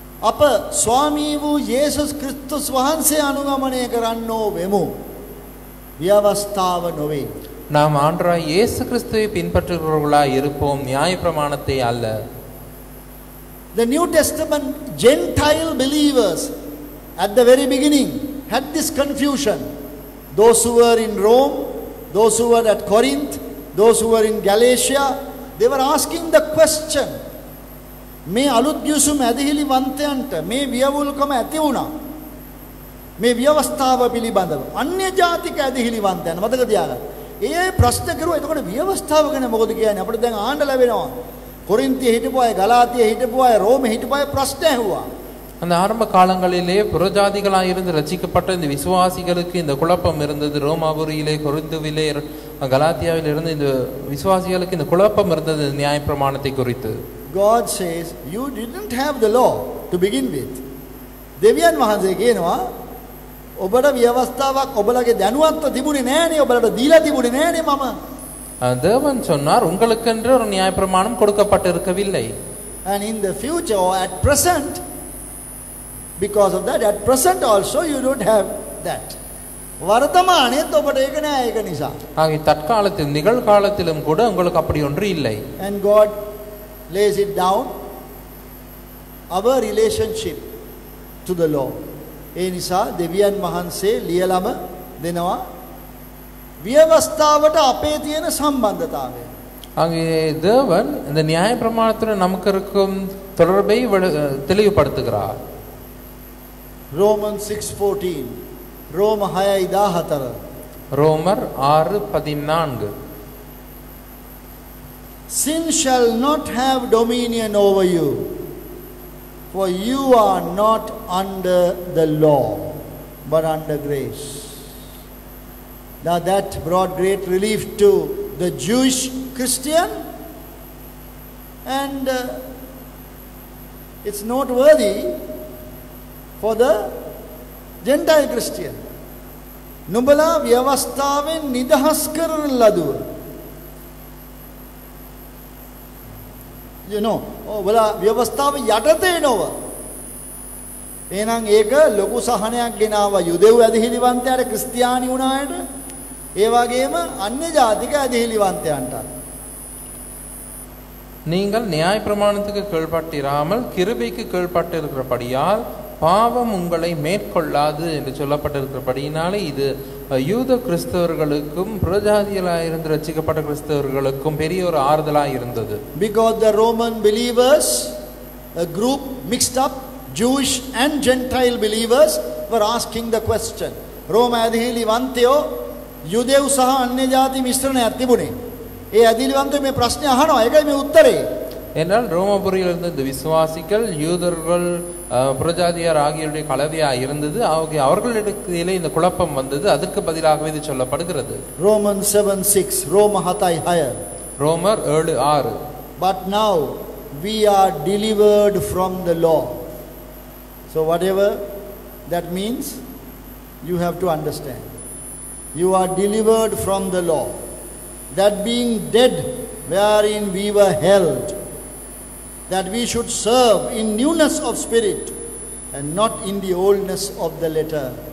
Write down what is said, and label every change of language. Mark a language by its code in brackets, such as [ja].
[si] අප ස්වාමී වූ යේසුස් ක්‍රිස්තුස් වහන්සේ අනුගමනය කරන්නෝ වෙමු. ව්‍යවස්ථාව නොවේ. [ta] நாம் ஆண்டவராய் இயேசு கிறிஸ்துவை பின்பற்றுகிறவர்களாய் இருப்போம், நியாயப்பிரமாணத்தை அல்ல. [en] The New Testament Gentile believers at the very beginning had this confusion. Those who were in Rome, those who were at Corinth, those who were in Galatia, they were asking the question, [si] මේ අලුත් ගිවිසුම ඇදහිලි වන්තයන්ට මේ වියවුල්කම ඇති වුණා. මේ ව්‍යවස්ථාව පිළිබඳව අන්‍ය ජාතික ඇදහිලි වන්තයන් මතක තියාගන්න. ඒ ප්‍රශ්න කරුවා. එතකොට ව්‍යවස්ථාව ගැන මොකද කියන්නේ? අපිට දැන් ආන්න ලැබෙනවා. කොරින්තියේ හිටපු අය, ගලාතියේ හිටපු අය, රෝමේ හිටපු අය ප්‍රශ්න ඇහුවා. [ta] அந்த ஆரம்ப காலங்களிலே புறஜாதிகளாக இருந்து ரட்சிக்கப்பட்ட இந்த விசுவாசிகளுக்கு இந்த குழப்பம் இருந்தது. ரோமாபுரியிலே, கொரிந்துவிலே, கலாத்தியாவில் இருந்து இந்த விசுவாசிகளுக்கு இந்த குழப்பம் இருந்தது நியாயப்பிரமாணத்தை குறித்து. [en] God says you didn't have the law to begin with. [si] දෙවියන් වහන්සේ කියනවා ඔබට ව්‍යවස්ථාවක් ඔබලගේ දැනුවත්ව තිබුණේ නෑනේ, ඔබලට දීලා තිබුණේ නෑනේ මම. [ta] தேவன் சொன்னார் உங்களுக்கென்று ஒரு நியாயப்பிரமாணம் கொடுக்கப்பட்டிருக்கவில்லை. [en] And in the future or at present, because of that, at present also you don't have that. [si] වර්තමානයේත් ඔබට ඒක නෑ, ඒක නිසා. [ta] ஆகிய தற்காலத்தில் நிகழ்காலத்திலும் கூட உங்களுக்கு அப்படி ஒன்று இல்லை. [en] And God lays it down, our relationship to the law. [si] ඒ නිසා දෙවියන් වහන්සේ ලියලම දෙනවා ව්‍යවස්ථාවට අපේ තියෙන සම්බන්ධතාවය. [ta] ஆகிய தேவன் இந்த நியாயப்பிரமாணத்துடன் நமக்கு இருக்கும் தொடர்பை தெளிவுபடுத்துகிறார். [en] Romans 6:14, ரோம 6:14. [ta] ரோமர் 6:14. [en] Sin shall not have dominion over you, for you are not under the law, but under grace. Now that brought great relief to the Jewish Christian, and it's noteworthy for the Gentile Christian. [si] නුඹලා ව්‍යවස්ථාවෙන් නිදහස් කරන ලදුව. [en] You know, [si] ඔබලා ව්‍යවස්ථාව යටතේ නොව. එහෙනම් ඒක ලොකු සහනයක් ගෙනාවා යුදෙව් ඇදහිලිවන්තයාට ක්‍රිස්තියානි වුණායට ඒ වගේම අන්‍ය ජාතික ඇදහිලිවන්තයන්ට. [ta] நீங்கள் நியாய பிரமாணத்துக்கு கீழ்ப்பட்டிராமல் கிருபைக்கு கீழ்ப்பட்டிருக்கிறபடியால் பாவம் உங்களை மேற்கொள்ளாது என்று சொல்லப்பட்டிருக்கிறபடியினாலே இது யூத கிறிஸ்தவர்களுக்கும் புறஜாதிகளாயிருந்து ரட்சிக்கப்பட்ட கிறிஸ்தவர்களுக்கும் பெரிய ஒரு ஆறுதலாக இருந்தது. [en] Because the Roman believers, a group mixed up, Jewish and Gentile believers were asking the question. [si] රෝම ඇදහිලිවන්තයෝ යුදෙව් සහ අන්‍ය ජාති මිශ්‍රණයක් තිබුණේ. ඒ ඇදහිලිවන්තයෝ මේ ප්‍රශ්නේ අහනවා. ඒකයි මේ උත්තරේ. [ta] என்றால் ரோமபுரியில் இருந்த இந்த விசுவாசிகள் யூதர்கள் புறஜாதியார் ஆகியோருடைய கலவையாக இருந்தது. அவர்களிடத்திலே இந்த குழப்பம் வந்தது. அதற்கு பதிலாகவே இது சொல்லப்படுகிறது. [en] Romans 7:6 ரோம 7:6 [ta] ரோமர் 7:6 [en] But now we are delivered from the law. So whatever that means, you have to understand. You are delivered from the law, that being dead wherein we were held, that we should serve in newness of spirit and not in the oldness of the letter.